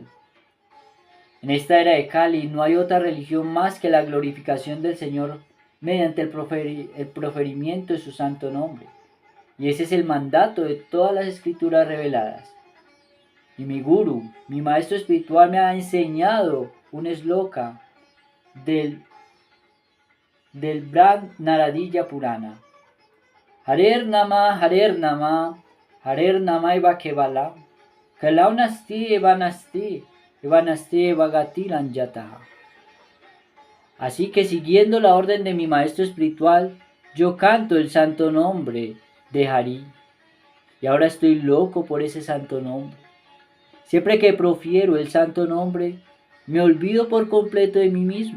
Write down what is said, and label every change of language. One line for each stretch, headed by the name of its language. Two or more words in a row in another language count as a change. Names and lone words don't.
Spanish: En esta era de Kali no hay otra religión más que la glorificación del Señor mediante el proferimiento de su santo nombre. Y ese es el mandato de todas las escrituras reveladas. Y mi guru, mi maestro espiritual, me ha enseñado un sloka del Brahma Naradilla Purana.
Sanskrit: हरेर् नाम, हरेर् नाम, हरेर् नाम एव केवल, कलौ नास्ति एव नास्ति, एव नास्ति एव गतिर् अन्यथा.
Spanish: Así que siguiendo la orden de mi maestro espiritual, yo canto el santo nombre de Hari. Y ahora estoy loco por ese santo nombre. Siempre que profiero el santo nombre, me olvido por completo de mí mismo.